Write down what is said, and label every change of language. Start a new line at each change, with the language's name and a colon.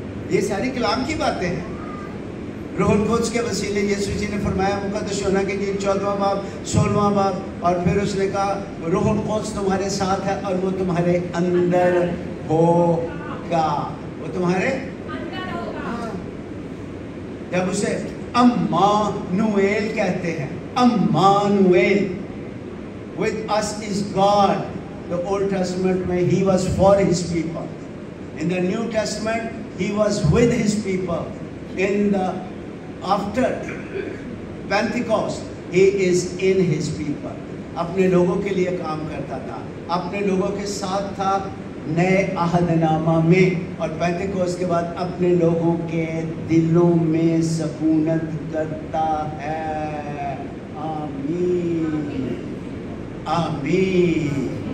Urdu: یہ ساری کلام کی باتیں ہیں۔ روح القدس کے وسیلے یسوع جی نے فرمایا مقدس یوحنا کی انجیل 14واں باب 16واں باب، اور پھر اس نے کہا روح القدس تمہارے ساتھ ہے اور وہ تمہارے اندر ہوگا، وہ تمہارے اندر ہوگا۔ جب اسے امانویل کہتے ہیں، امانویل،
English: with us is God۔
Urdu: The Old Testament میں
English: he was for his people. In the New Testament he was with his people. In the after Pentecost he is in his people.
Urdu: اپنے لوگوں کے لیے کام کرتا تھا، اپنے لوگوں کے ساتھ تھا نئے عہد نامہ میں، اور پینتیکوست کے بعد اپنے لوگوں کے دلوں میں سکونت کرتا ہے۔ آمین آمین۔